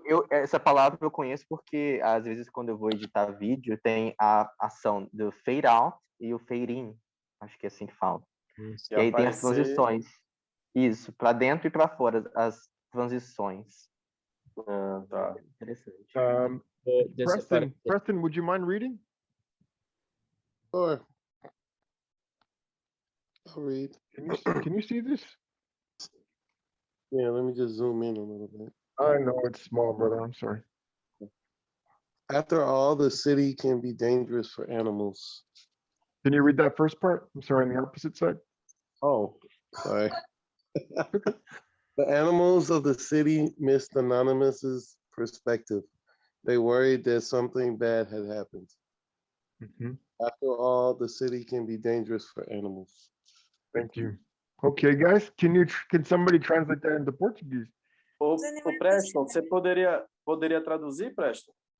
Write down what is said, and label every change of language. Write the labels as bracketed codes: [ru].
[pt] Essa palavra eu conheço porque, às vezes, quando eu vou editar vídeo, tem a ação do fade out e o fade in. Acho que é assim que fala. Se E aí tem as aparecer- transições. Isso, para dentro e para fora, as transições. Tá. Interessante. [en] Preston, would you mind reading? Sure. I'll read. Can you see this? Yeah, let me just zoom in a little bit. I know it's small, brother. I'm sorry. After all, the city can be dangerous for animals. Can you read that first part? I'm sorry, on the opposite side. Oh, sorry. The animals of the city missed Anonymous's perspective. They worried that something bad had happened. After all, the city can be dangerous for animals. Thank you. Okay, guys, can somebody translate that into Portuguese? [pt] Ô, Preston, você poderia traduzir, Preston?